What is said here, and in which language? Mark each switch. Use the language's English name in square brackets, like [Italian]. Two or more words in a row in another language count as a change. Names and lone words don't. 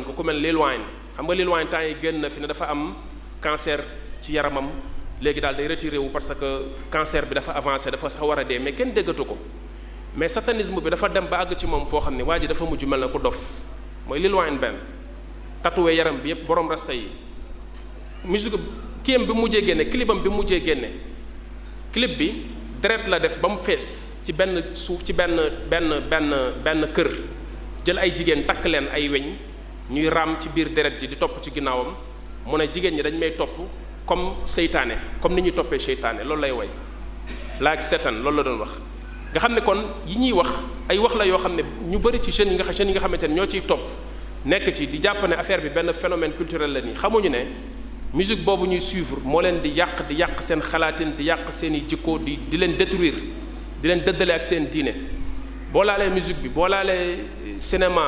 [Wolof] ko ku mel Lil Wayne xam nga Lil Wayne temps yi génn na fi ne dafa am cancer ci yaramam léegi daal day retiré wu [French] parce que [Wolof] cancer bi dafa avancé dafa sax war a dee mais kenn déggatu ko mais satanisme bi dafa dem ba àgg ci moom foo xam ne waa ji dafa mujj mel na ku dof mooy Lil Wayne benn tatoué yaram bi yépp borom rasta yi musique kiyam bi mujjee génne clipam bi mujjee génne clip bi deret la def ba mu fees ci benn suuf ci benn kër jël ay jigéen takk leen ay weñ ñuy raam ci biir deret ji di topp ci ginnaawam mu ne jigéen ñi dañ may topp comme seytaane comme ni ñuy toppee seytaane loolu lay way [English] like Satan [Wolof] loolu la doon wax nga xam ne kon yi ñuy wax ay wax la yoo xam ne ñu bëri ci jeunes yi nga xamante ne ñoo ciy topp nekk ci di jàpp ne affaire bi benn [French] phénomène culturel [Wolof] la nii xamuñu ne musique boobu ñuy suivre moo leen di yàq seen xalaatin di yàq seen i jikko di leen détruire di leen dëddale ak seen diine boo laalee musique bi boo laalee cinéma